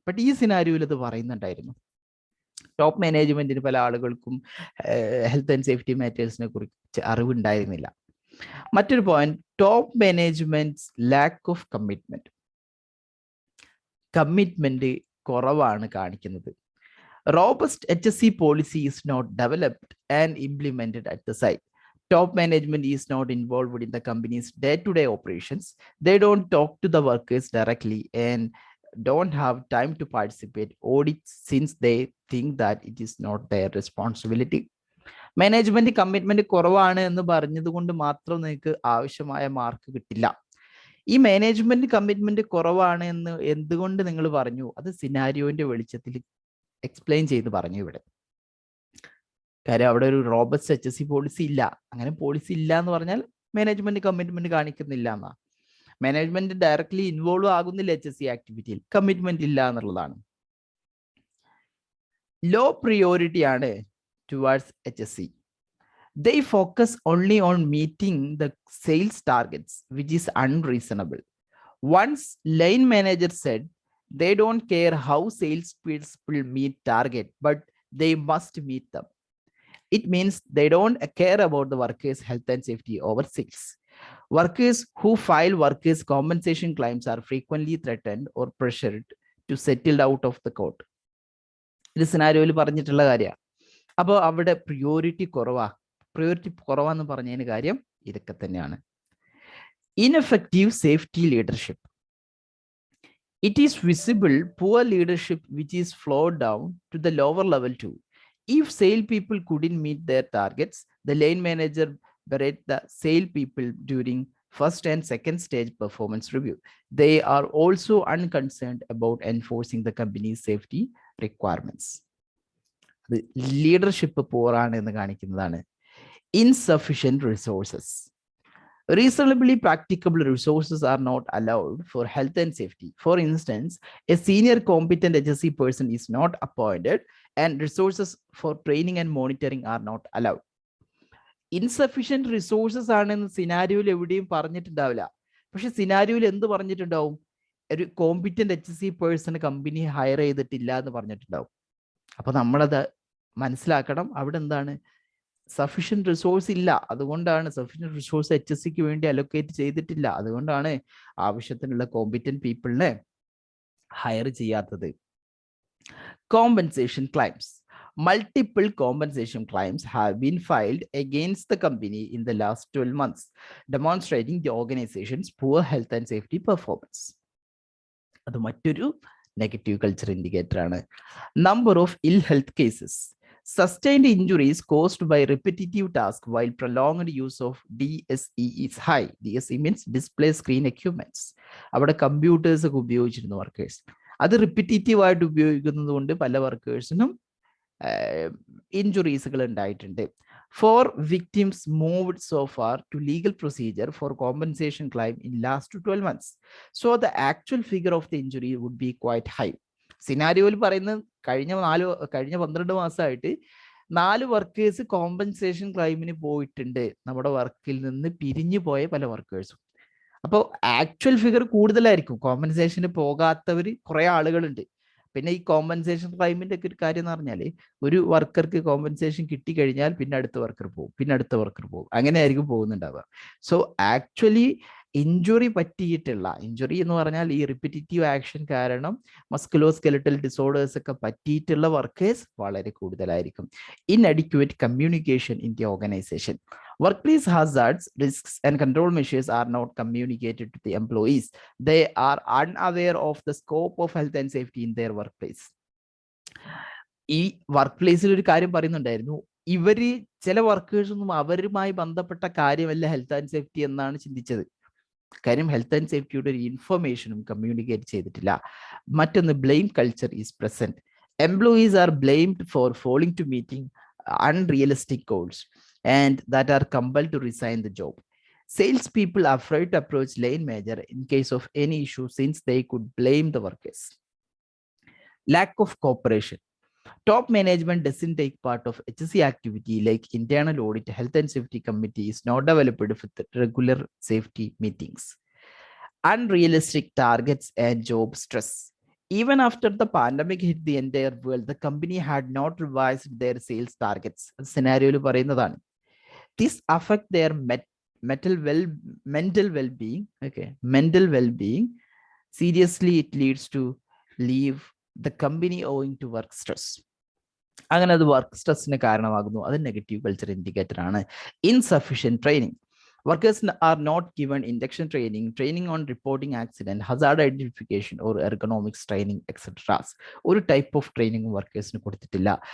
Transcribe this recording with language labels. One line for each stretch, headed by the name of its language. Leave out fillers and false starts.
Malayalam: But ഈ സിനാരിയോയിൽ അത് പറയുന്നുണ്ടായിരുന്നു. ടോപ്പ് മാനേജ്മെന്റിന് പല ആളുകൾക്കും ഹെൽത്ത് ആൻഡ് സേഫ്റ്റി മാറ്റേഴ്സിനെ കുറിച്ച് അറിവുണ്ടായിരുന്നില്ല. മറ്റൊരു point,
English: Top management lack of commitment.
Malayalam: Commitment കുറവാണ് കാണിക്കുന്നത്.
English: Robust HSE policy is not developed and implemented at the site. Top management is not involved in the company's day-to-day operations. They don't talk to the workers directly and don't have time to participate audits since they think that it is not their responsibility.
Malayalam: Management commitment കുറവാണ് എന്ന് പറഞ്ഞത് കൊണ്ട് മാത്രം നിങ്ങൾക്ക് ആവശ്യമായ mark കിട്ടില്ല. ഈ management commitment കുറവാണ് എന്ന് എന്തുകൊണ്ട് നിങ്ങൾ പറഞ്ഞു, അത് സിനാരിയോന്റെ വെളിച്ചത്തിൽ എക്സ്പ്ലെയിൻ ചെയ്ത് പറഞ്ഞു ഇവിടെ. കാര്യം അവിടെ ഒരു റോബസ്റ്റ് HSE പോളിസി ഇല്ല. അങ്ങനെ പോളിസി ഇല്ല എന്ന് പറഞ്ഞാൽ മാനേജ്മെന്റ് കമ്മിറ്റ്മെന്റ് കാണിക്കുന്നില്ല എന്നാ. മാനേജ്മെന്റ് ഡയറക്ട്ലി ഇൻവോൾവ് ആകുന്നില്ല HSE ആക്ടിവിറ്റിയിൽ, കമ്മിറ്റ്മെന്റ് ഇല്ല എന്നുള്ളതാണ്. ലോ പ്രിയോറിറ്റി ആണ് towards HSE.
English: They focus only on meeting the sales targets, which is unreasonable. Once line manager said they don't care how sales people meet target, but they must meet them. It means they don't care about the workers' health and safety over sales. Workers who file workers' compensation claims are frequently threatened or pressured to settle out of the court.
Malayalam: ഇത് സിനാരിയോയിൽ പറഞ്ഞിട്ടുള്ള കാര്യമാണ്. അപ്പോൾ അവിടെ priority കുറവാന്ന് പറഞ്ഞതിന് കാര്യം ഇതൊക്കെ തന്നെയാണ്.
English: Ineffective safety leadership. It is visible poor leadership which is flowed down to the lower level too. If sale people couldn't meet their targets, the lane manager berate the sale people during first and second stage performance review. They are also unconcerned about enforcing the company's safety requirements. The leadership poor
Malayalam: ആണെന്ന് കാണിക്കുന്നതാണ്.
English: Insufficient resources. Reasonably practicable resources are not allowed for health and safety. For instance, a senior competent HSE person is not appointed and resources for training and monitoring are not allowed. Insufficient resources
Malayalam: ആണെന്ന് സിനാരിയോയിൽ എവിടെയും പറഞ്ഞിട്ടുണ്ടാവില്ല. പക്ഷെ സിനാരിയോയിൽ എന്ത് പറഞ്ഞിട്ടുണ്ടാവും? ഒരു competent HSE person company higher ചെയ്തിട്ടില്ല എന്ന് പറഞ്ഞിട്ടുണ്ടാവും. അപ്പൊ നമ്മളത് മനസ്സിലാക്കണം. അവിടെ എന്താണ്? സഫീഷ്യന്റ് റിസോഴ്സ് ഇല്ല. അതുകൊണ്ടാണ് സഫീഷ്യന്റ് റിസോഴ്സ് HSEക്ക് വേണ്ടി അലൊക്കേറ്റ് ചെയ്തിട്ടില്ല. അതുകൊണ്ടാണ് ആവശ്യത്തിനുള്ള കോമ്പിറ്റന്റ് പീപ്പിളിനെ ഹയർ ചെയ്യാത്തത്. Compensation climbs.
English: Multiple compensation claims have been filed against the company in the last 12 months, demonstrating the organization's poor health and safety performance.
Malayalam: അത് മറ്റൊരു നെഗറ്റീവ് കൾച്ചർ ഇൻഡിക്കേറ്റർ ആണ്.
English: Number of ill health cases. Sustained injuries caused by repetitive tasks while prolonged use of DSE is high. DSE means display screen equipments.
Malayalam: അവിടെ computers ഒക്കെ ഉപയോഗിച്ചിരുന്നു workers. അത് repetitive ആയിട്ട് ഉപയോഗിക്കുന്നത് കൊണ്ട് പല വർക്കേഴ്സിനും ഇഞ്ചുറീസുകൾ ഉണ്ടായിട്ടുണ്ട്.
English: 4 victims moved so far to legal procedure for compensation claim in last 12 months. So the actual figure of the injury would be quite high.
Malayalam: സിനാരിയോയിൽ പറയുന്നത് കഴിഞ്ഞ 12 മാസമായിട്ട് 4 വർക്കേഴ്സ് കോമ്പൻസേഷൻ ക്ലൈമിന് പോയിട്ടുണ്ട്, നമ്മുടെ വർക്കിൽ നിന്ന് പിരിഞ്ഞു പോയ പല വർക്കേഴ്സും. അപ്പോൾ ആക്ച്വൽ ഫിഗർ കൂടുതലായിരിക്കും. കോമ്പൻസേഷന് പോകാത്തവർ കുറെ ആളുകളുണ്ട്. പിന്നെ ഈ കോമ്പൻസേഷൻ ക്ലൈമിന്റെ ഒക്കെ ഒരു കാര്യം എന്ന് പറഞ്ഞാൽ ഒരു വർക്കർക്ക് കോമ്പൻസേഷൻ കിട്ടിക്കഴിഞ്ഞാൽ പിന്നെ അടുത്ത വർക്കർ പോകും, പിന്നെ അടുത്ത വർക്കർ പോകും, അങ്ങനെയായിരിക്കും പോകുന്നുണ്ടാവുക. സോ ആക്ച്വലി ഇഞ്ചുറി പറ്റിയിട്ടുള്ള, ഇഞ്ചുറി എന്ന് പറഞ്ഞാൽ ഈ റിപ്പീറ്റീവ് ആക്ഷൻ കാരണം മസ്കുലോസ്കെലറ്റൽ ഡിസോർഡേഴ്സ് ഒക്കെ പറ്റിയിട്ടുള്ള വർക്കേഴ്സ് വളരെ കൂടുതലായിരിക്കും.
English: Inadequate communication in the organisation. Workplace hazards, risks, and control measures are not communicated to the employees. They are unaware of the scope of health and safety in their workplace.
Malayalam: ഈ work പ്ലേസിൽ ഒരു കാര്യം പറയുന്നുണ്ടായിരുന്നു, ഇവര് ചില workers ഒന്നും അവരുമായി ബന്ധപ്പെട്ട കാര്യമല്ല ഹെൽത്ത് ആൻഡ് സേഫ്റ്റി എന്നാണ് ചിന്തിച്ചത്. കാര്യം ഹെൽത്ത് ആൻഡ് സേഫ്റ്റിയുടെ ഒരു ഇൻഫർമേഷനും കമ്മ്യൂണിക്കേറ്റ് ചെയ്തിട്ടില്ല.
English: മറ്റൊന്ന്, blame culture is present. Employees are blamed for falling to meeting unrealistic goals and that are compelled to resign the job. Salespeople are afraid to approach lane manager in case of any issue since they could blame the workers. Lack of cooperation. Top management doesn't take part of HSE activity like internal audit. Health and safety committee is not developed with regular safety meetings. Unrealistic targets and job stress. Even after the pandemic hit the entire world, the company had not revised their sales targets.
Malayalam: Scenario പറയുന്നതാണ്.
English: This affect their mental well-being. Okay, mental well-being. Seriously, it leads to leave the company owing to work stress.
Malayalam: അങ്ങനെ അത് work സ്ട്രെസ്സിന് കാരണമാകുന്നു. അത് negative culture indicator ആണ്.
English: Insufficient training. Workers are not given induction training, training on reporting accident, hazard identification, or ergonomics training, etc.
Malayalam: ഒരു type of training വർക്കേഴ്സിന് കൊടുത്തിട്ടില്ല.